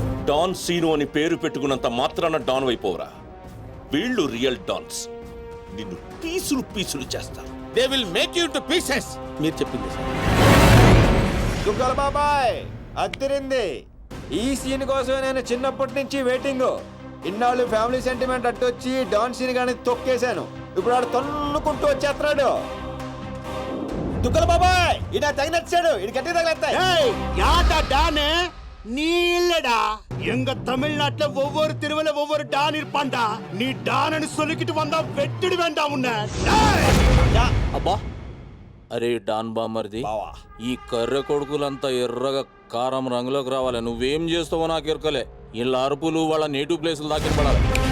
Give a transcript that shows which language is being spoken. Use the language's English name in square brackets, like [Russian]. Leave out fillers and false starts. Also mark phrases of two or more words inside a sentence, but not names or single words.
[Telugu] డాన్ సీను అని పేరు పెట్టుకున్నంత మాత్రాన డాన్ అయిపోవరా. వీళ్ళు [English] real dons. [Telugu] నిన్ను పీసులు పీసులు చేస్తారు. [English] They will make you to pieces. మీరు చెప్పింది సార్. [Telugu] దుగ్గల బాబాయ్ అద్దరింది. ఈ సీన్ కోసమే నేను చిన్నప్పటి నుంచి వెయిటింగ్. ఇన్నాళ్ళు [English] family sentiment [Telugu] అట్టొచ్చి డాన్ సీన్ గాని తొక్కేశాను. ఇప్పుడు ఆడు తన్నుకుంటూ వచ్చేస్తున్నాడు. దుగ్గల బాబాయ్ ఈయన తగినచ్చాడు. ఇది గట్టి తగిలేస్తాయి. [Tamil] யாடா டானு நீ இல்லடா எங்க தமிழ்நாட்டுல ஒவ்வொரு தெருவுல ஒவ்வொரு டான் இருப்பான்டா நீ டான்னு சொல்லிக்கிட்டு வந்தா வெட்டிடு வேண்டாம் உன்னை [Telugu] అబ్బా అరే డాన్ బామర్ది, బావా. ఈ కర్రె కొడుకులంతా ఎర్రగా కారం రంగులోకి రావాలి. నువ్వేం చేస్తావో నాకు ఎరకలే. ఇలా అరుపులు వాళ్ళ [English] native places [Telugu] దాకా పడాలి.